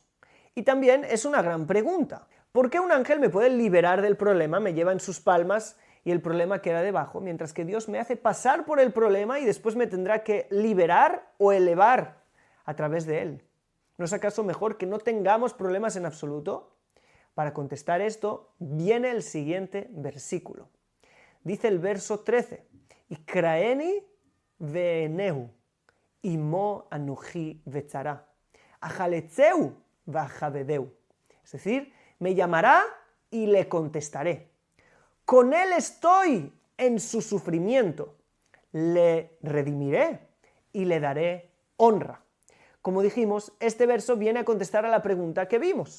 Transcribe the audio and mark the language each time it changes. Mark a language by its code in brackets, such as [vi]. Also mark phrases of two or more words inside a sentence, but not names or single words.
[es] Y también es una gran pregunta. ¿Por qué un ángel me puede liberar del problema, me lleva en sus palmas y el problema queda debajo, mientras que Dios me hace pasar por el problema y después me tendrá que liberar o elevar a través de él? ¿No es acaso mejor que no tengamos problemas en absoluto? Para contestar esto, viene el siguiente versículo. Dice el verso 13, [he] יקראני ואענהו עמו אנכי בצרה אחלצהו ואכבדהו. [es] Es decir, me llamará y le contestaré. Con él estoy en su sufrimiento. Le redimiré y le daré honra. Como dijimos, este verso viene a contestar a la pregunta que vimos.